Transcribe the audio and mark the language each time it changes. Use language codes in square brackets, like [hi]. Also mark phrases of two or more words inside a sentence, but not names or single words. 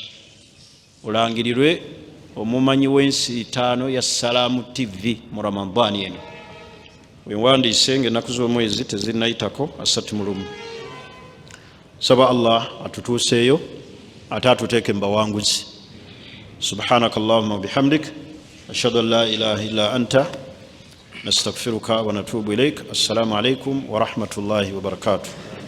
[lg] Olangirirwe omumanyi w'ensiitaano ya Salaamu TV mu Ramadhaani eno. Weewandiise ng'ennaku z'omwezi tezinnayitako 31. Saba Allah atutuuseeyo ate atuteeke mu bawanguzi. [ar] سبحانك اللهم وبحمدك أشهد أن لا إله إلا أنت نستغفرك ونتوب إليك. السلام عليكم ورحمة الله وبركاته.